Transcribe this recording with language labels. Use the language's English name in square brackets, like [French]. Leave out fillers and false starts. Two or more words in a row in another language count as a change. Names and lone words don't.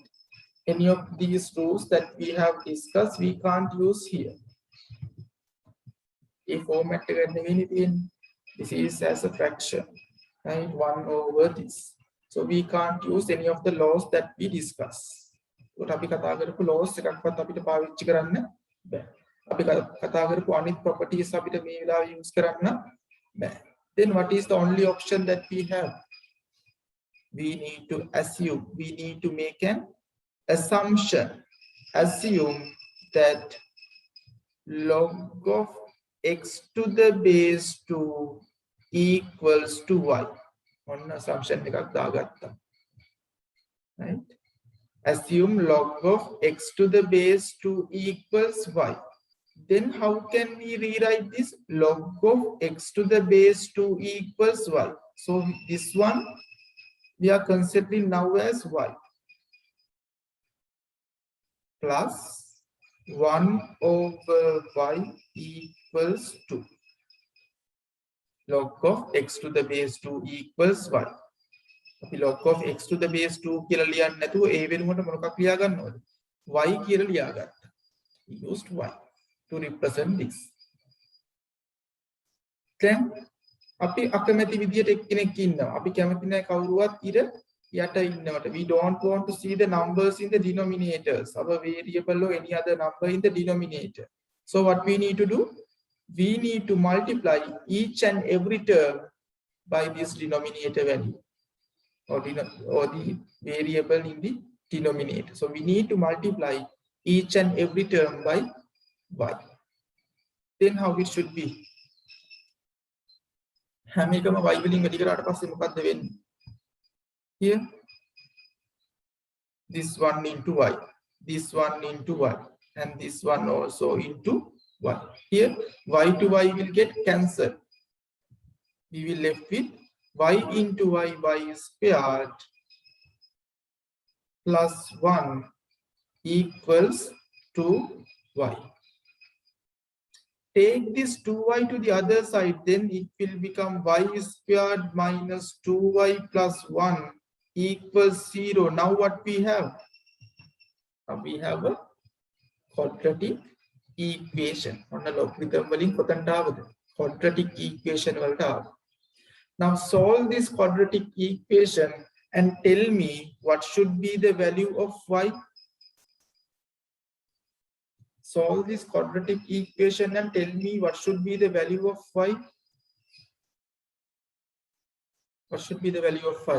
[English] Any of these rules that we have discussed, we can't use here. If format this is as a fraction, right? 1 over this. So we can't use any of the laws that we discuss. [Sinhala] What අපි කතා කරපු laws එකක්වත් අපිට පාවිච්චි කරන්න බෑ. අපි කතා කරපු අනිත් properties අපිට මේ වෙලාවේ use කරන්න බෑ. [English] Then what is the only option that we have? We need to assume, we need to make an assumption. Assume that log of x to the base 2 equals to y. One assumption [Sinhala] එකක් දාගත්තා. [English] Right? Assume log of x to the base 2 equals y. Then how can we rewrite this? Log of x to the base 2 equals y. So this one we are considering now as y plus 1 over y equals 2. Log of x to the base 2 equals y. Log of x to the base 2 [Sinhala] කියලා ලියන්න නැතුව a වෙනුවට මොකක් ලියා ගන්නවද? y කියලා ලියා ගන්න. [English] We used y to represent this. [Sinhala] Then අපි අකමැති විදියට එක්කෙනෙක් ඉන්නවා. අපි කැමති නැහැ කවුරුවත් ඉර යට ඉන්නවට. [English] We don't want to see the numbers in the denominators, our variable or any other number in the denominator. So what we need to do? We need to multiply each and every term by this denominator value or the variable in the denominator. So we need to multiply each and every term by y. Then how it should be? [Sinhala] හැම එකම y වලින් වැඩි කරාට පස්සේ මොකක්ද වෙන්නේ? [English] Here this one into y, this one into y, and this one also into y. Here y to y will get cancelled. We will left with y into y squared plus 1 equals 2y. Take this 2y to the other side, then it will become y squared minus 2y plus 1 equals 0. Now what we have? We have a quadratic equation. On a logarithm [Sinhala] වලින් කොතනට ආවද? [English] Quadratic equation [Sinhala] වලට ආවා. [English] Now solve this quadratic equation and tell me what should be the value of y. Solve this quadratic equation and tell me what should be the value of y. What should be the value of y?